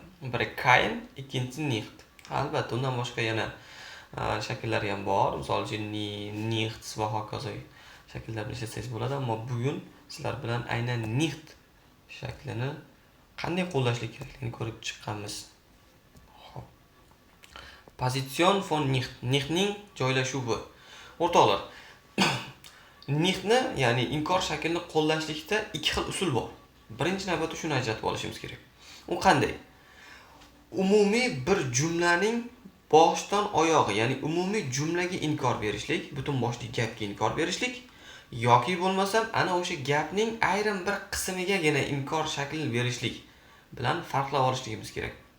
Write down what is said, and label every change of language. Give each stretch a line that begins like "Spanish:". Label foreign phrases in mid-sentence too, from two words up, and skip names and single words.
Uzbek: Biri kein, ikkinchisi nicht. Albatta, undan boshqa yana shakllari ham bor. Misol uchun nichts va hokazo shakllarni ishlatsangiz bo'ladi, ammo bugun sizlar bilan aynan nicht shaklini qanday qo'llashlik kerakligini ko'rib chiqqanmiz. Xo'p.
German: Position von nicht.
Uzbek: Nichtning joylashuvi. O'rtoqlar, nichtni, ya'ni inkor shaklini qo'llashlikda ikki xil usul bor. Birinchi navbatda shuni ajratib olishimiz kerak. U qanday? Umumiy bir jumlaning boshdan oyog'i, ya'ni umumiy jumlaga inkor berishlik, butun boshli gapga inkor berishlik yoki bo'lmasam ana o'sha gapning ayrim bir qismigagina inkor shaklini berishlik bilan farqlab olishligimiz kerak.